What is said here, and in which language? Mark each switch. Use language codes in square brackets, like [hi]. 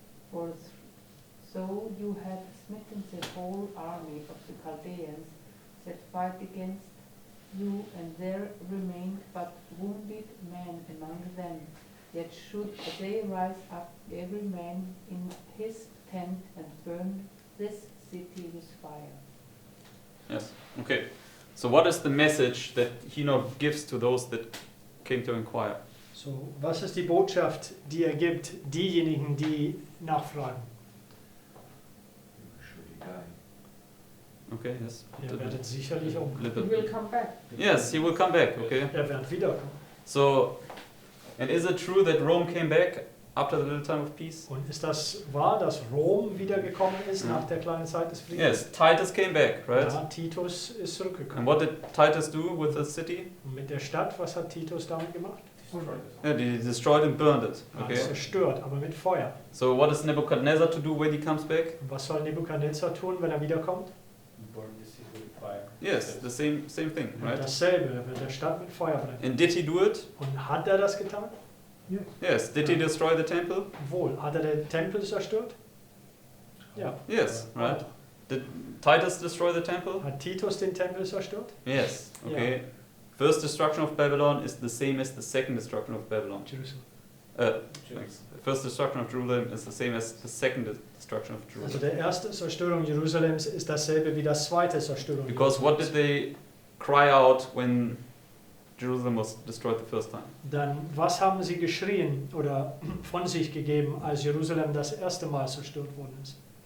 [en] For so you have smitten the whole army of the Chaldeans that fight against you, and there remained but wounded men among them. Yet should they rise up every man in his tent and burn this city with fire. Yes. Okay. So what is the message that he now gives to those that came to inquire? [de] So, was ist die Botschaft, die er gibt diejenigen, die nachfragen? [en] Okay. Yes. [de] Ihr werdet sicherlich umkommen. [en] He Little. will come back. Yes, he will come back. Okay. [de] Er wird wiederkommen. [en] So, and is it true that Rome came back after the little time of peace? [de] Und ist das wahr, dass Rom wiedergekommen ist Ja. nach der kleinen Zeit des Friedens? [en] Yes, Titus came back, right? [de] Ja, Titus ist [en] And [de] zurückgekommen. [en] what did Titus do with the city? [de] Und mit der Stadt, was hat Titus damit gemacht? [en] Yeah, he destroyed and burned it. [de] Er hat [en] Okay. [de] es zerstört, aber mit Feuer. [en] So what is Nebuchadnezzar to do when he comes back? [de] Und was soll Nebukadnezar tun, wenn er wiederkommt? [en] Burn the city with fire. Yes, the same thing, right? [de] Dasselbe, er wird der Stadt mit Feuer brennen. [en] And did he do it? [de] Und hat er das getan? [en] Yes. Did he destroy the temple? [de] Wohl. Hat er den Tempel zerstört? Ja. [en] Yes, right. Did Titus destroy the temple? [de] Hat Titus den Tempel zerstört? [en] Yes. Okay. First destruction of Babylon is the same as the second destruction of Babylon. Jerusalem. Thanks. First destruction of Jerusalem is the same as the second destruction of [de] Also [en] Jerusalem. [de] der erste Zerstörung Jerusalems ist dasselbe wie das zweite Zerstörung [en] Because what did they cry out when Jerusalem was destroyed the first time? [de] Dann, was haben sie geschrien oder von sich gegeben, als Jerusalem das erste Mal zerstört worden ist?